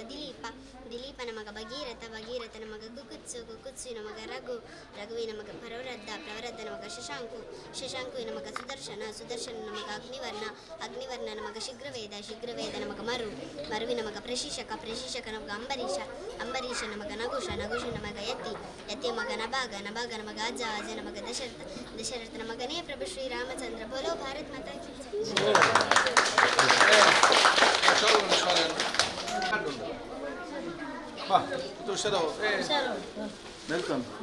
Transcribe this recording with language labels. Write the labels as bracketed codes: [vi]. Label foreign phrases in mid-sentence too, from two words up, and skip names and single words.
[kn] ದಿಲೀಪನ ಮಗ ಭಗೀರಥನ ಮಗ ಕುಕುತ್ಸುವಿನ ಮಗ ರಘುವಿನ ಮಗ ಪ್ರವರದ್ದನ ಮಗ ಶಶಾಂಕುವಿನ ಮಗ ಸುದರ್ಶನನ ಮಗ ಅಗ್ನಿವರ್ಣನ ಮಗ ಶೀಘ್ರವೇದನ ಮಗ ಮರುವಿನ ಮಗ ಪ್ರಶಿಷಕನ ಮಗ ಅಂಬರೀಷನ ಮಗ ನಗುಷನ ಮಗ ಯತಿಯ ಮಗ ನಭಾಗನ ಮಗ ಅಜನ ಮಗ ದಶರಥನ ಮಗನೇ ಪ್ರಭು ಶ್ರೀರಾಮಚಂದ್ರ. [hi] बोलो भारत माता की ನೆಲ್ಸನ್